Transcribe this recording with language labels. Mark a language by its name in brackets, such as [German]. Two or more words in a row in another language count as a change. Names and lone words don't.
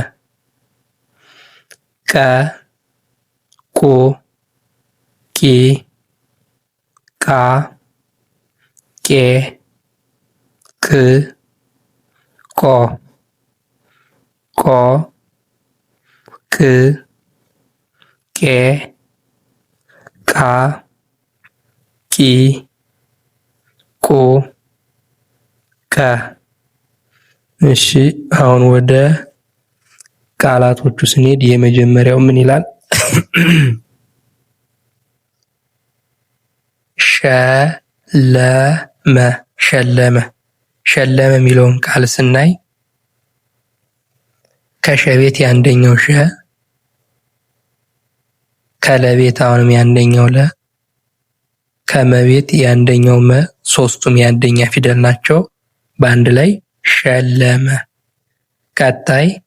[Amharic] ቀ ቁ ቂ ቃ ቄ ቅ ቆ ቆ ቅ ቄ ቃ ቂ ቁ ቀ። እሺ አሁን ወደ ቃላቶቹ ስንሄድ የመጀመሪያው ምን ይላል? ሸ ሸለመ ሸለመ ሸለመ የሚለውን ቃል ስናይ ከሸቤት የአንደኛው ሸ፣ ከለቤት አሁንም የአንደኛው ለ፣ ከመቤት የአንደኛው መ፣ ሶስቱም የአንደኛ ፊደል ናቸው። በአንድ ላይ ሸለመ። ቀጣይ